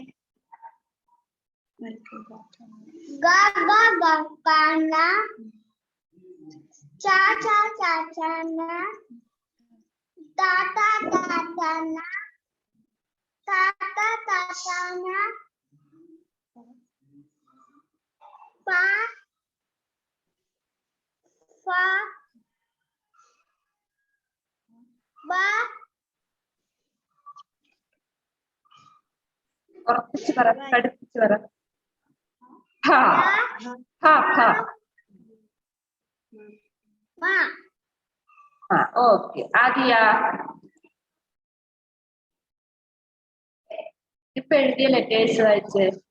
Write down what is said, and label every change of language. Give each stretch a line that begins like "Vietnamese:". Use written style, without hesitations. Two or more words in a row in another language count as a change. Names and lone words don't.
Malayalam: cha cha cha cha na ta ta ta ta na ta ta ta ta na pa fa ba. ഉറപ്പിച്ച് പറ, കടുപ്പിച്ച് പറ. ഹാ ഹാ ഹാ. ഓക്കെ. ആദിയ ഇപ്പൊ എഴുതിയ ലെറ്റേഴ്സ് വായിച്ച്.